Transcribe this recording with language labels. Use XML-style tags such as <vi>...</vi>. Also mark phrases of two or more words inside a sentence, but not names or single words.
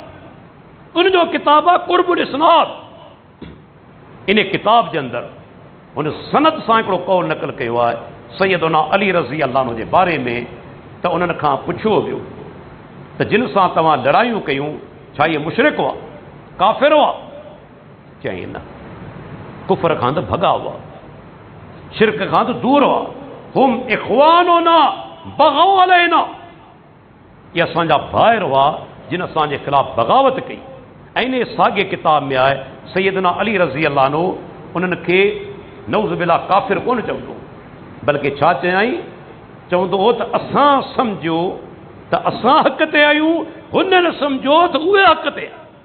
<sd>उनजो किताब आहे कुर्बुल इस्नाद। इन किताब जे अंदरि हुन सनद सां हिकिड़ो कौल नक़ल कयो आहे सैयदना अली</sd> <ar>رضي الله عنه</ar> <sd>जे बारे में। त उन्हनि खां पुछियो वियो त जिन सां तव्हां लड़ायूं कयूं, छा इहे मुशरिक हुआ, काफ़िर हुआ? चई न, कुफर खां त भॻा हुआ, शिरक खां त दूर हुआ।</sd> <ar>هم إخواننا بغوا علينا,</ar> <sd>इहे असांजा भाइर हुआ जिन असांजे ख़िलाफ़ बग़ावत कई। ऐं इन साॻे किताब में आहे सैयदना अली</sd> <ar>رضي الله عنه</ar> <sd>उन्हनि खे</sd> <ar>نعوذ بالله</ar> <sd>काफ़िर कोन चवंदो, बल्कि छा चयाई? चवंदो हो त असां सम्झो त असां हक़ ते आहियूं, हुननि सम्झो त उहे हक़ ते आहिनि।</sd>